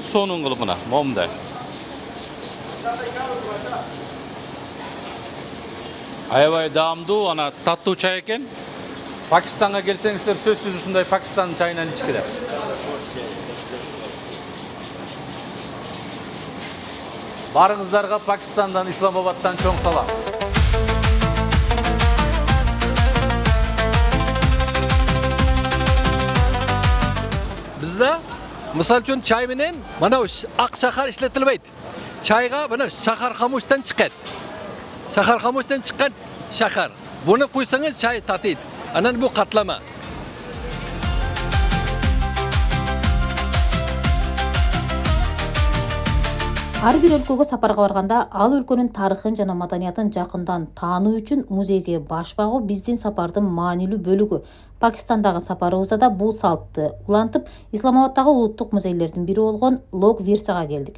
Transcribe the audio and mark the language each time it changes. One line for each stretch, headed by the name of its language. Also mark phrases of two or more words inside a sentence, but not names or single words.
Kyrgyz: Сонун кылып мына, момундай. Аябай даамдуу, ана таттуу чай экен. Пакистанга келсеңиздер, сөзсүз ушундай Пакистандын чайынан ичкиле. Барыңыздарга Пакистандан, Исламабадтан чоң салам.
Uzbek: Bizda misol uchun çay bilan mana aq shakar ishlatilmaydi. Çayga mana shakar xamushdan chiqadi. Shakar xamushdan chiqqan shakar. Buni qo'ysangiz çay tatiydi. Anan bu qatlama.
Kyrgyz: Ар бир өлкөгө сапарга барганда ал өлкөнүн тарыхын жана маданиятын жакындан таануу үчүн музейге баш багуу биздин сапардын маанилүү бөлүгү. Пакистандагы сапарыбызда да бул салтты улантып, Исламабаддагы улуттук музейлердин бири болгон Лок Вирсага келдик.